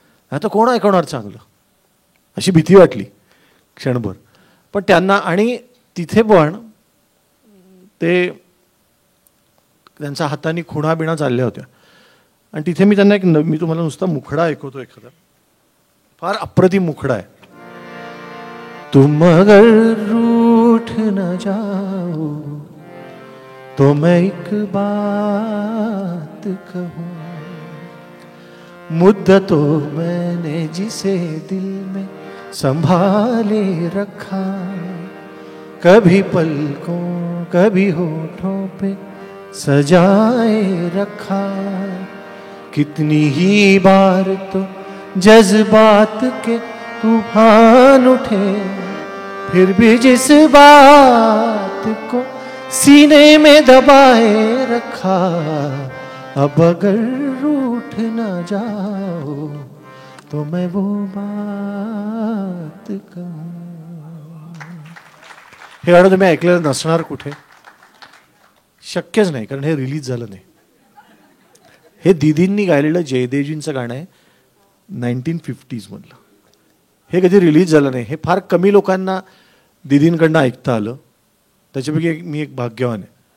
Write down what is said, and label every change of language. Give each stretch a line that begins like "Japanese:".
Marathi: आता कोण ऐकवणार चांगलं, अशी भीती वाटली क्षणभर. पण त्यांना, आणि तिथे पण ते त्यांच्या हाताने खुणा बिणा चालल्या होत्या. आणि तिथे मी त्यांना मी तुम्हाला नुसता मुखडा ऐकवतो एखादा, फार अप्रतिम मुखडा आहे.
Hindi: तुम अगर रूठ न जाओ तो मैं एक बात कहूं, मुद्दतों मैंने जिसे दिल में संभाले रखा, कभी पलकों कभी होठों पे सजाए रखा, कितनी ही बार तो जज्बात के तूफान उठे, फिर भी जिस बात को सीने में दबाए रखा, अब अगर रूठ न जाओ तो मैं वो बात कहूं.
Marathi: हे गाणं तुम्ही ऐकलेलं नसणार कुठे, शक्यच नाही, कारण हे रिलीज झालं नाही. हे दीदींनी गायलेलं जयदेवजींचं गाणं आहे 1950s मधलं. हे कधी रिलीज झालं नाही. हे फार कमी लोकांना दीदींकडनं ऐकता आलं, त्याच्यापैकी मी एक भाग्यवान आहे.